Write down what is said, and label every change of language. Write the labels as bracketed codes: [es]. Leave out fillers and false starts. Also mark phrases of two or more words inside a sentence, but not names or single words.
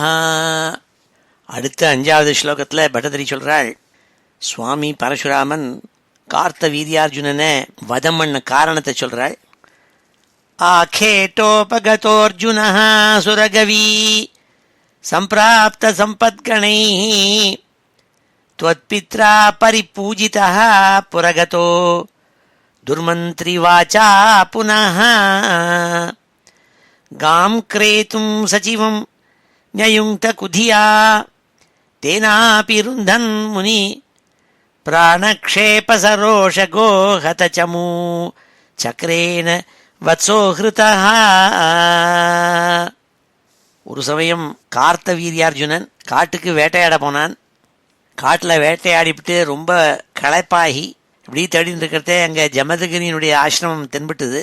[ta] அடுத்த 5வது ஸ்லோகத்தில் பட்டதிரி சொல்றாள், சுவாமி பரசுராமன் கார்த்த வீரியார்ஜுனனை வதம் பண்ண காரணத்தை சொல்றாள். [sa] आखेटोपगतोर्जुनः सुरगवि सम्प्राप्त सम्पद्गणैः त्वत्पित्रा परिपूजितः पुरगतो दुर्मन्त्रिवाचा पुनः गां क्रेतुं सचिवं न्ययुङ्क्तकुधिया तेनापि रुन्धन् मुनि प्राणक्षेपसरोषगो हतचमू चक्रेण वत्सोहृतः. [ta] ஒரு சமயம் கார்த்த வீரியார்ஜுனன் காட்டுக்கு வேட்டையாட போனான். காட்டில் வேட்டையாடிவிட்டு ரொம்ப களைப்பாகி இப்படி தேடின்னு இருக்கிறதே அங்கே ஜமதகிரியினுடைய ஆசிரமம் தென்பட்டுது.